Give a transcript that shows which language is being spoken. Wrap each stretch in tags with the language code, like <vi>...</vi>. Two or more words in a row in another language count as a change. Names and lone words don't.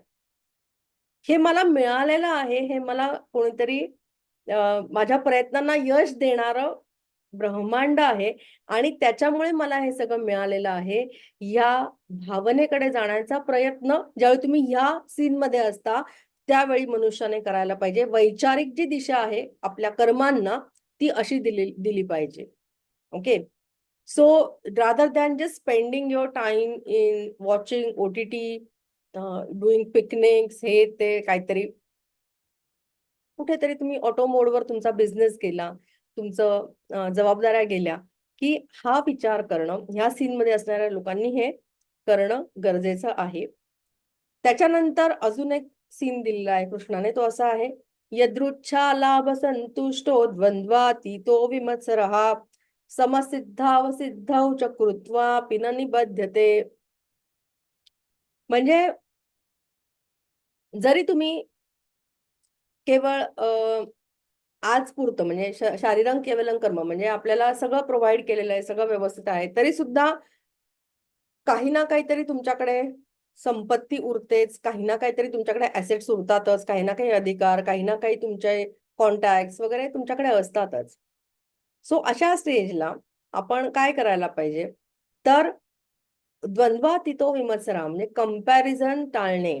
<mr>हे मला मिळालेलं आहे, हे मला कोणीतरी माझ्या प्रयत्नांना यश देणारं ब्रह्मांड आहे आणि त्याच्यामुळे मला हे सगळं मिळालेलं आहे. या भावनेकडे जाण्याचा प्रयत्न ज्यावेळी तुम्ही ह्या सीनमध्ये असता, त्यावेळी मनुष्याने करायला पाहिजे. वैचारिक जी दिशा आहे आपल्या कर्मांना, ती अशी दिली पाहिजे. ओके.</mr> <en>so rather than just spending your time in watching OTT, doing picnics,</en> <mr>हे ते काहीतरी, कुठेतरी तुम्ही ऑटो मोडवर तुमचा बिझनेस केला, तुमचं जबाबदाऱ्या गेल्या, की हा विचार करणं, ह्या सीनमध्ये असणाऱ्या लोकांनी हे करणं गरजेचं आहे. त्याच्यानंतर अजून एक सीन दिलेला आहे कृष्णाने, तो असा आहे,</mr> <sa>यदृच्छा लाभ संतुष्टो द्वंद्वातीतो विमत्सरः समसिद्धावसिद्धौ च कृत्वा न निबध्यते.</sa> <mr>म्हणजे जरी तुम्ही केवळ आज पुरतं म्हणजे</mr> <sa>शारीरं केवलं कर्म,</sa> <mr>म्हणजे आपल्याला सगळं प्रोव्हाईड केलेलं आहे, सगळं व्यवस्थित आहे, तरी सुद्धा काही ना काहीतरी तुमच्याकडे संपत्ती उरतेच, काही ना काहीतरी तुमच्याकडे ॲसेट्स उरतातच, काही ना काही अधिकार, काही ना काही तुमचे कॉन्टॅक्ट्स वगैरे तुमच्याकडे असतातच. सो अशा स्टेजला आपण काय करायला पाहिजे, तर</mr> <sa>द्वंद्वातीतो विमत्सरा</sa> <mr>म्हणजे कंपॅरिझन टाळणे.</mr>